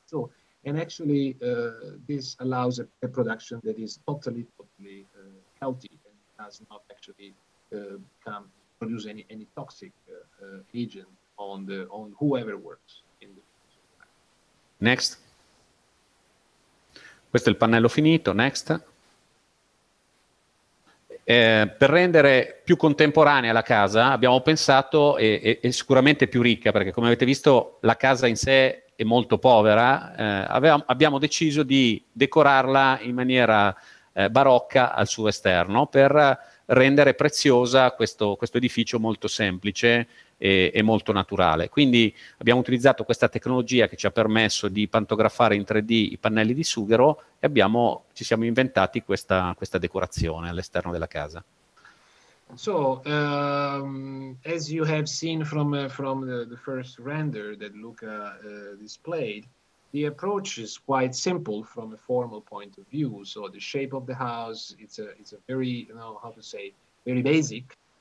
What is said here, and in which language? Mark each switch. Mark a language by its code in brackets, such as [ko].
[en] So and actually this allows a production that is totally healthy and does not actually produce any toxic agent on whoever works in the. Next. [it] Questo è il pannello finito. Next. Per rendere più contemporanea la casa abbiamo pensato, e sicuramente più ricca, perché come avete visto la casa in sé è molto povera, abbiamo deciso di decorarla in maniera barocca al suo esterno per rendere preziosa questo edificio molto semplice e molto naturale. Quindi abbiamo utilizzato questa tecnologia che ci ha permesso di pantografare in 3D i pannelli di sughero e ci siamo inventati questa decorazione all'esterno della casa. [en] So, as you have seen from the first render that Luca displayed, the approach is quite simple from a formal point of view. So the shape of the house, it's a very, how to say, very basic.